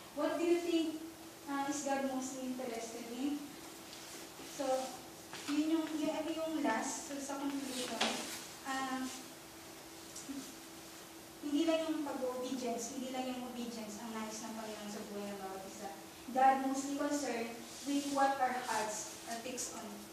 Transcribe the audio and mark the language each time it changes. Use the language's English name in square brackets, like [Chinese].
[English] What do you think is God most interested in? [Filipino] So, yun yung last, so sa conclusion, hindi lang yung pag-obedience, hindi lang yung obedience ang nais ng Panginoon sa buhay ng bawat isa. [English] God mostly concerned with what our hearts are fixed on.